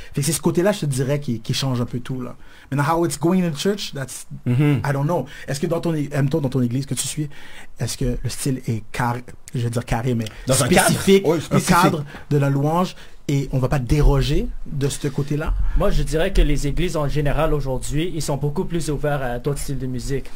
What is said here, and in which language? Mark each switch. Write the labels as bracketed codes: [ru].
[fr] Fait que c'est ce côté-là, je te dirais, qui change un peu tout, là. [en] Maintenant, how it's going in church, that's, I don't know. [fr] Est-ce que dans ton église que tu suis, est-ce que le style est carré, je vais dire carré, mais dans spécifique, un cadre de la louange, et on va pas déroger de ce côté-là? Moi, je dirais que les églises en général aujourd'hui, ils sont beaucoup plus ouverts à d'autres styles de musique.